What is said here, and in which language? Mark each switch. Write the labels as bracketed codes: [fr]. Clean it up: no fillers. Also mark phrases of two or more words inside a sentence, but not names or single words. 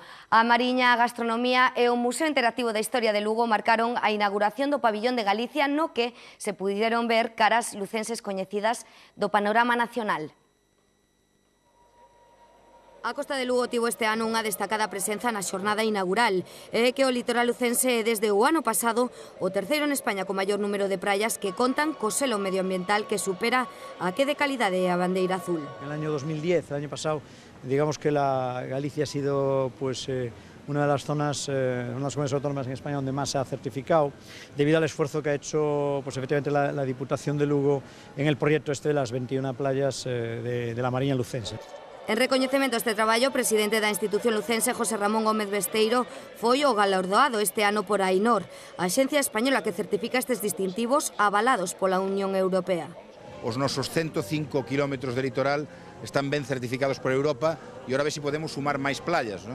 [gl] A Mariña, a gastronomía e o Museo Interactivo da Historia de Lugo marcaron a inauguración do Pabillón de Galicia, no que se puderon ver caras lucenses coñecidas do panorama nacional. A Costa de Lugo tivo este ano unha destacada presenza na xornada inaugural. É que o litoral lucense é desde o ano pasado o terceiro en España con maior número de praias que contan co selo medioambiental que supera a que de calidade é a bandeira azul. [es] En el año 2010, el año pasado, digamos que la Galicia ha sido una de las zonas, una de las comunidades autónomas en España donde más se ha certificado, debido al esfuerzo que ha hecho efectivamente la Diputación de Lugo en el proyecto este de las 21 playas de la Mariña lucense. [gl] En recoñecemento a este traballo, o presidente da institución lucense, José Ramón Gómez Besteiro, foi o galardoado este ano por AENOR, a axencia española que certifica estes distintivos avalados pola Unión Europea. Os nosos 105 kilómetros de litoral están ben certificados por Europa e ahora ve se podemos sumar máis playas, non?